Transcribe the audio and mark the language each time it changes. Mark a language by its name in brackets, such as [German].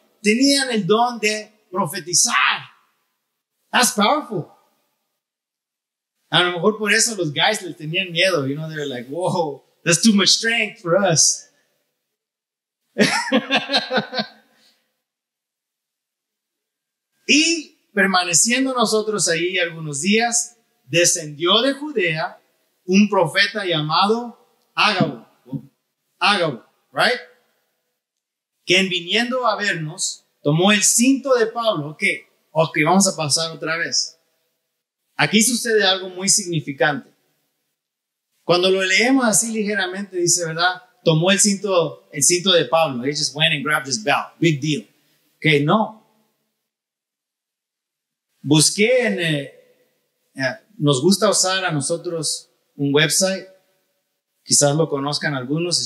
[Spanish] Tenían el don de profetizar. [English] That's powerful. [Spanish] A lo mejor por eso los guys les tenían miedo. [English] You know, they're like, whoa, that's too much strength for us. [Spanish] Y permaneciendo nosotros ahí algunos días, descendió de Judea un profeta llamado Ágabo. Ágabo, right? Quien viniendo a vernos, tomó el cinto de Pablo. Ok, vamos a pasar otra vez. Aquí sucede algo muy significante. Cuando lo leemos así ligeramente, dice, ¿verdad? Tomó el cinto de Pablo. [English] He just went and grabbed his belt. Big deal. Ok, no. [Spanish] Busqué nos gusta usar a nosotros un website. Quizás lo conozcan algunos.